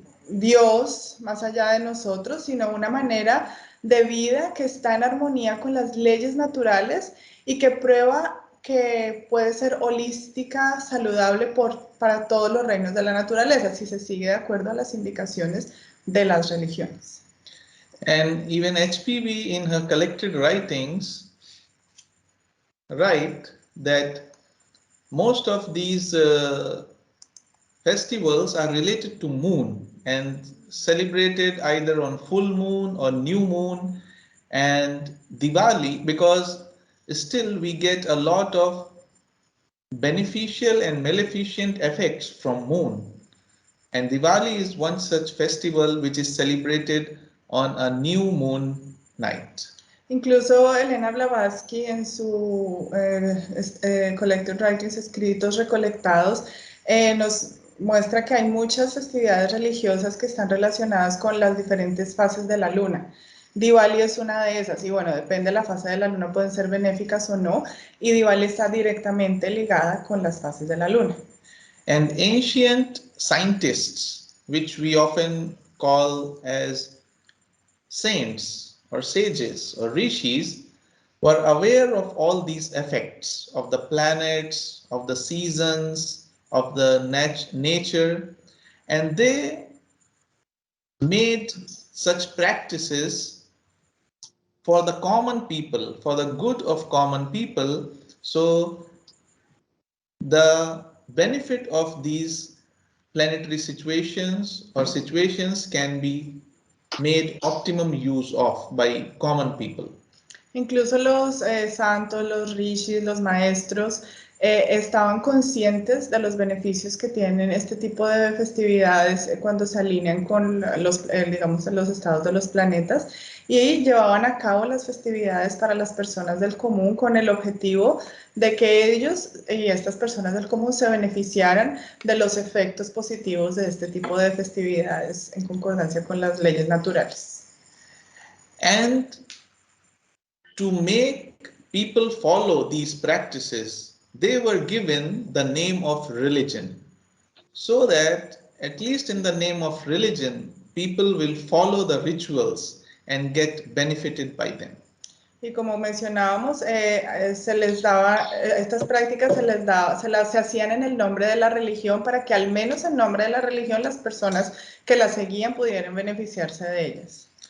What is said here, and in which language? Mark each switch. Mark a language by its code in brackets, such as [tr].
[es] Dios más allá de nosotros, sino una manera de vida que está en armonía con las leyes naturales y que prueba que puede ser holística, saludable para todos los reinos de la naturaleza, si se sigue de acuerdo a las indicaciones de las religiones. [en] And even HPV in her collected writings write that most of these festivals are related to moon and celebrated either on full moon or new moon and Diwali, because still we get a lot of beneficial and maleficent effects from moon. And Diwali is one such festival which is celebrated on a new moon night. [es] Incluso Elena Blavatsky en su Collected Writings, escritos recolectados, nos muestra que hay muchas festividades religiosas que están relacionadas con las diferentes fases de la luna. Diwali es una de esas y bueno, depende de la fase de la luna, pueden ser benéficas o no, y Diwali está directamente ligada con las fases de la luna. [en] And ancient scientists, which we often call as saints or sages or rishis, were aware of all these effects of the planets, of the seasons, of the nature, and they made such practices for the common people, for the good of common people. So the benefit of these planetary situations or situations can be made optimum use of by common people. [es] Incluso los santos, los rishis, los maestros estaban conscientes de los beneficios que tienen este tipo de festividades cuando se alinean con los, digamos, los estados de los planetas y llevaban a cabo las festividades para las personas del común con el objetivo de que ellos y estas personas del común se beneficiaran de los efectos positivos de este tipo de festividades en concordancia con las leyes naturales. [en] And to make people follow these practices, they were given the name of religion, so that at least in the name of religion, people will follow the rituals and get benefited by them. [es] Y como mencionábamos, se les daba, estas prácticas se hacían en el nombre de la religión para que al menos en nombre de la religión las personas que la seguían pudieran beneficiarse de ellas.